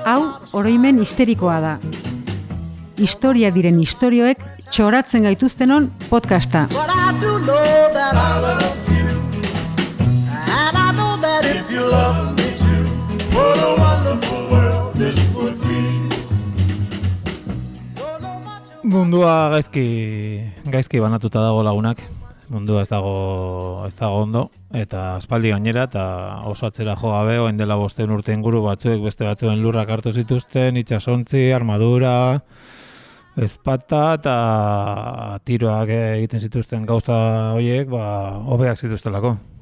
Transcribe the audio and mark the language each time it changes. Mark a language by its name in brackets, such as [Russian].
[Basque] Hau, oroimen histerikoa da. Historia diren istorioek txoratzen gaituztenon podcasta. [English] But I do know that I love you. And I know that if you love me too, what a wonderful world this would be. Don't know much about [Basque] Mundua gaizki banatuta dago lagunak. Mundua ez dago ondo eta aspaldi gainera eta oso atzera jo gabe orain dela 5 urte inguru batzuek beste batzuen lurrak hartu zituzten, itsasontzi, armadura, ezpata eta tiroak egiten zituzten gauza horiek, hobeak zituztelako.